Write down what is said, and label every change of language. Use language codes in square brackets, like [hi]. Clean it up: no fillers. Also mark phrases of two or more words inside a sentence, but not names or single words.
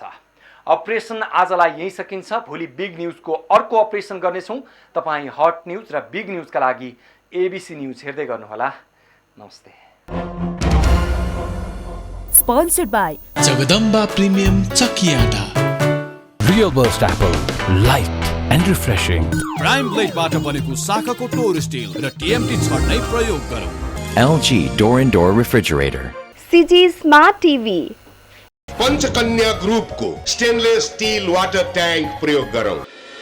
[ne] अपरेसन आजलाई यही सकिन्छ। भोलि बिग न्यूजको अर्को अपरेसन गर्नेछौँ। तपाईँ हट न्यूज र बिग न्यूजका लागि एबीसी न्यूज हेर्दै गर्नुहोला। नमस्ते। [en] Sponsored by [ne] जगदम्बा प्रिमियम चकियाटा। [en] Real Burst Apple, light and refreshing. [ne] प्राइम ब्लेडबाट बनेको शाखाको टोर स्टिल र टीएमटी छड्नै प्रयोग गरौँ। [en] LG Door and Door Refrigerator. CG Smart TV। [hi] पंचकन्या ग्रुप को [en] stainless steel water tank [hi] प्रयोग करो।